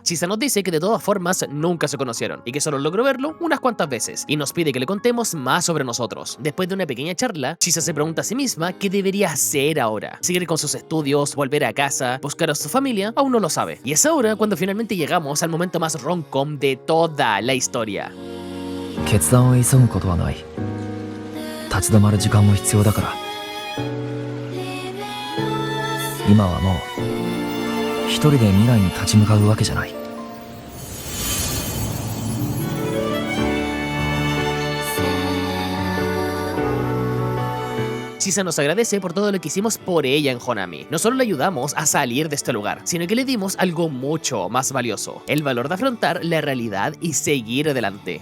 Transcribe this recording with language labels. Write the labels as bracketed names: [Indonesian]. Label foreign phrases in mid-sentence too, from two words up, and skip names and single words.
[Spanish] Chisa nos dice que de todas formas nunca se conocieron y que solo logró verlo unas cuantas veces, y nos pide que le contemos más sobre nosotros. Después de una pequeña charla, Chisa se pregunta a sí misma qué debería hacer ahora. Seguir con sus estudios, volver a casa, buscar a su familia, aún no lo sabe. Y es ahora cuando finalmente llegamos al momento más rom-com de toda la historia. [Japanese] 立ち止まる時間も必要だから今はもう一人で未来に立ち向かうわけじゃない [Spanish] Chisa nos agradece por todo lo que hicimos por ella en Honami. No solo le ayudamos a salir de este lugar, sino que le dimos algo mucho más valioso: el valor de afrontar la realidad y seguir adelante.